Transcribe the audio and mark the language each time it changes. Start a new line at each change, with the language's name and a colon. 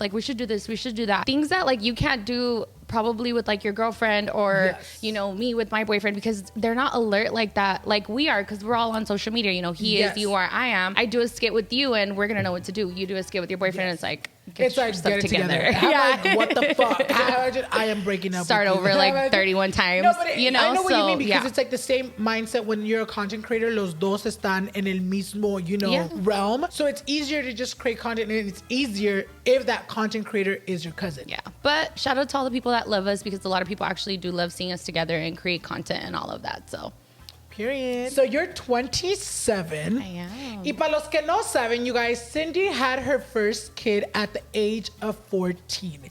English: Like we should do this, we should do that. Things that like you can't do probably with like your girlfriend or you know, me with my boyfriend, because they're not alert like that like we are, because we're all on social media. You know, he is, you are, I am. I do a skit with you and we're gonna know what to do. You do a skit with your boyfriend and it's like, get your stuff together. Yeah. Like, what the fuck? I am breaking up. Start over like 31 times. No, but you know, I know what you mean, because it's like the same mindset when you're a content creator.
Spanish: Los dos están en el mismo, you know, realm.
English: So it's easier to just create content, and it's easier if that content creator is your cousin. Yeah. But shout out to all the people that love us, because a lot of people actually do love seeing us together and create content and all of that. So. Period. So you're 27. I am.
Spanish: Y para los que no saben,
English: you guys, Cindy had her first kid at the age of 14.